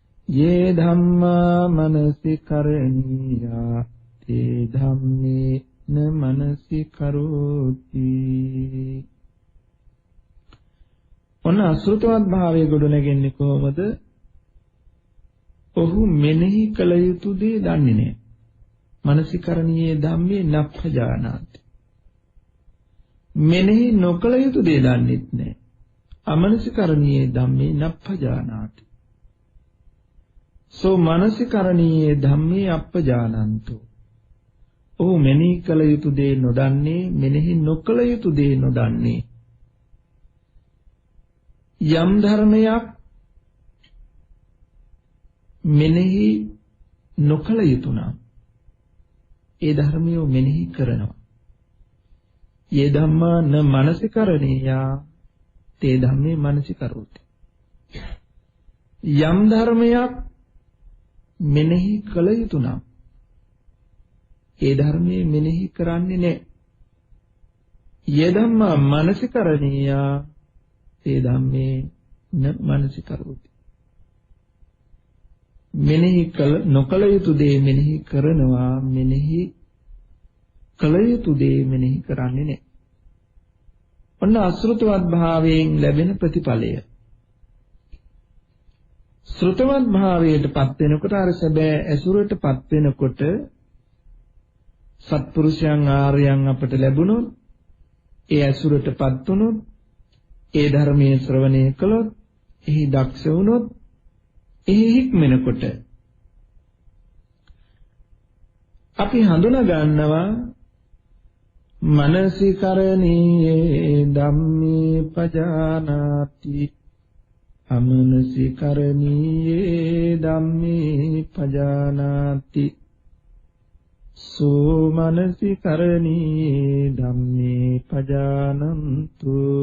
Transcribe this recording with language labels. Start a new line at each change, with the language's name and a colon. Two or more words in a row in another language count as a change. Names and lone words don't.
Pali: යේ ධම්මා මනසිකරණීයා තේ ධම්මේ න මනසිකරෝති.
Sinhala: ඔන්න අසෘතවත් භාවයේ ගොඩනගන්නේ කොහොමද? ඔහු මෙනෙහි කළ යුතු දේ දන්නේ නැහැ.
Pali: මනසිකරණීයේ ධම්මේ නප්පජානාති.
Sinhala: මෙනෙහි නොකළ යුතු දේ දන්නේත් නැහැ.
Pali: අමනසිකරණීයේ ධම්මේ නප්පජානාති. සෝ මනසිකරණීයේ ධම්මේ අප්පජානන්තෝ.
Sinhala: ඔහු මෙනෙහි කළ යුතු දේ නොදන්නේ, මෙනෙහි නොකළ යුතු දේ නොදන්නේ. යම් ධර්මයක් මෙනෙහි නොකළ යුතු නම් ඒ ධර්මිය මෙනෙහි කරනවා.
Pali: යේ ධම්මා න මනසිකරණීයා තේ ධම්මේ මනසිකරෝති.
Sinhala: යම් ධර්මයක් මෙනෙහි කළ යුතු නම් ඒ ධර්මයේ මෙනෙහි කරන්නේ නැහැ.
Pali: යේ ධම්මා මනසිකරණීයා තේ ධම්මේ න මනසිකරෝති.
Sinhala: මෙනෙහි කළ නොකළ යුතු දේ මෙනෙහි කරනවා, මෙනෙහි කළ යුතු දේ මෙනෙහි කරන්නේ නැහැ. ඔන්න අසෘතවත් භාවයෙන් ලැබෙන ප්‍රතිඵලය. ශ්‍රුතවත් භාවයටපත් වෙනකොට අර සැබෑ ඇසුරටපත් වෙනකොට සත්පුරුෂයන් ආර්යයන් අපට ලැබුණොත්, ඒ ඇසුරටපත් වුණොත්, ඒ ධර්මයේ ශ්‍රවණය කළොත්, එහි දක්ෂ වුණොත්, එහි හික්මනකොට අපි හඳුනා ගන්නවා
Pali: මනසිකරණීයේ ධම්මේ පජානාති. අමනසිකරණීයේ ධම්මේ පජානාති. සෝ මනසිකරණීයේ ධම්මේ පජානන්තු.